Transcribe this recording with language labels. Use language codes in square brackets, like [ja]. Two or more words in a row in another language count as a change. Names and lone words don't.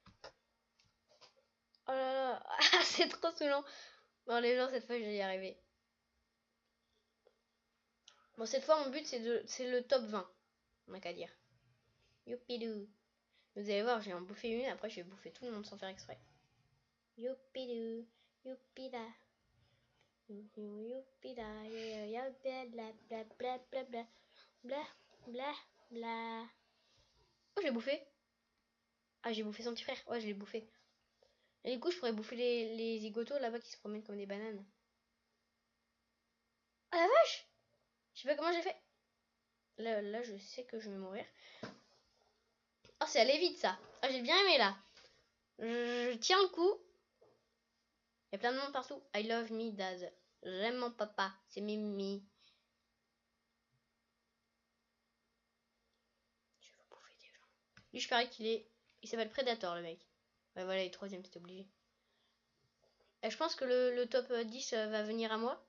[fr] Oh là là, ah, c'est trop saoulant. Bon, les gens, cette fois, je vais y arriver. Bon, cette fois, mon but, c'est le top 20. On n'a qu'à dire. Youpidou. Vous allez voir, j'ai en bouffé une, après, je vais bouffer tout le monde sans faire exprès. Youpidou, youpida. Youpida, bla bla bla bla bla bla bla bla. Oh, je l'ai bouffé. Ah, j'ai bouffé son petit frère. Ouais, je l'ai bouffé. Et du coup, je pourrais bouffer les zigotos là-bas qui se promènent comme des bananes. Ah la vache! Je sais pas comment j'ai fait. Là, je sais que je vais mourir. Oh, c'est allé vite ça. Ah, j'ai bien aimé là. Je tiens le coup. Il y a plein de monde partout. [en] I love me, dad. [fr] J'aime mon papa. C'est Mimi. Je vais bouffer des gens. Lui, je parie qu'il est. Il s'appelle Predator, le mec. Ouais, voilà, il est troisième, c'est obligé. Et je pense que le top 10 va venir à moi.